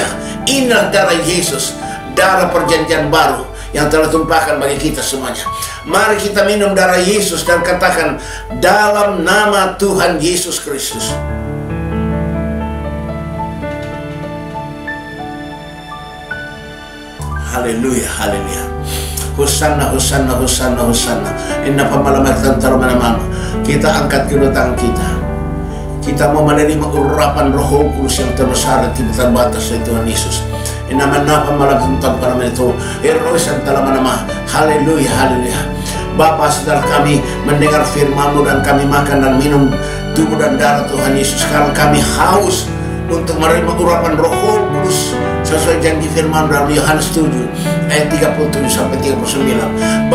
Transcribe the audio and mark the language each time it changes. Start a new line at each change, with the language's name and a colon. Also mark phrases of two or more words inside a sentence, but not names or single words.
Indonesian: Inilah darah Yesus, darah perjanjian baru yang telah tumpahkan bagi kita semuanya. Mari kita minum darah Yesus dan katakan, dalam nama Tuhan Yesus Kristus. Haleluya, haleluya. Hosanna, Hosanna, Hosanna, Hosanna. Inna pamalamatan tarumanamama. Kita angkat kedua tangan kita. Kita mau menerima urapan Roh Kudus yang terbesar dan tidak terbatas dari Tuhan Yesus. Inna manapa malamatan tarumanamama itu. Erosan talamanama. Haleluya, haleluya. Bapa, setelah kami mendengar firman-Mu dan kami makan dan minum tubuh dan darah Tuhan Yesus, sekarang kami haus untuk menerima urapan Roh Kudus sesuai janji firman dalam Yohanes 7 ayat 37 sampai 39.